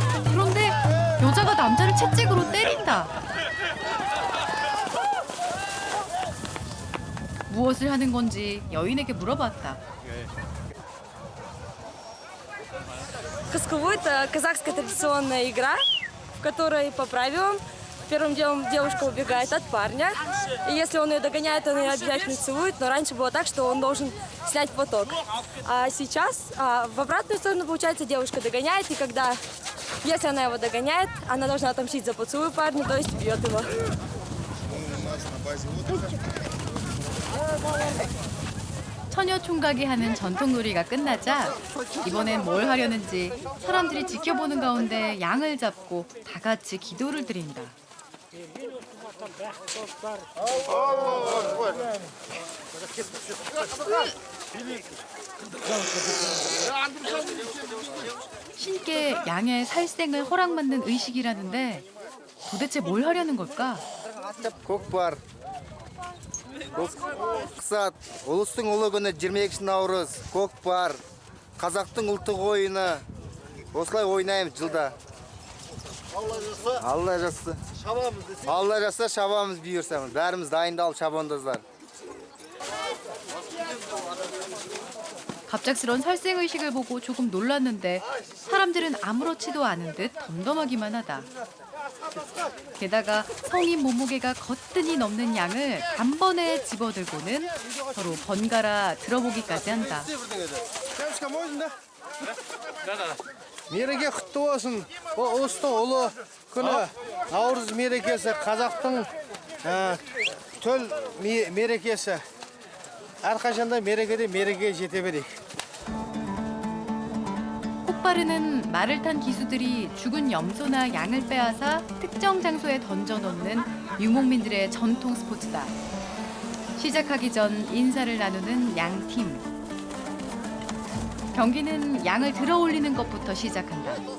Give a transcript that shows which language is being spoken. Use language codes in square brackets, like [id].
[ko] 그런데 여자가 남자를 채찍으로 때린다. 무엇을 하는 건지 여인에게 물어봤다. [ru] Хаскову — это казахская традиционная игра, в которой по правилам первым делом девушка убегает от парня. И если он ее догоняет, он ее обязательно целует. Но раньше было так, что он должен снять платок. А сейчас в обратную сторону, получается, девушка догоняет. И когда, если она его догоняет, она должна отомстить за поцелуй парня, то есть бьет его. [ko] 처녀 총각이 하는 전통놀이가 끝나자 이번엔 뭘 하려는지 사람들이 지켜보는 가운데 양을 잡고 다 같이 기도를 드린다. 신께 양의 살생을 허락받는 의식이라는데 도대체 뭘 하려는 걸까? [kk] көкпар мақсат ұлыстың ұлы күні 22 наурыз көкпар қазақтың ұлттық ойыны осылай ойнаймыз жылда. Алла жазса Алла жазса шабамыз бұйырса бәріміз дайындалып шабандоздар. [ko] 갑작스런 살생의식을 보고 조금 놀랐는데 사람들은 아무렇지도 않은 듯 덤덤하기만 하다. 게다가 성인 몸무게가 거뜬히 넘는 양을 단번에 집어들고는 서로 번갈아 들어보기까지 한다. [kk] Мереке құтты болсын. Бұл ұлыстың ұлы күні наурыз мерекесі, қазақтың төл мерекесі. әрқашанда мерекеде мереке жете берейік. [ko] 폭발은 말을 탄 기수들이 죽은 염소나 양을 빼앗아 특정 장소에 던져놓는 유목민들의 전통 스포츠다. 시작하기 전 인사를 나누는 양팀. 경기는 양을 들어올리는 것부터 시작한다.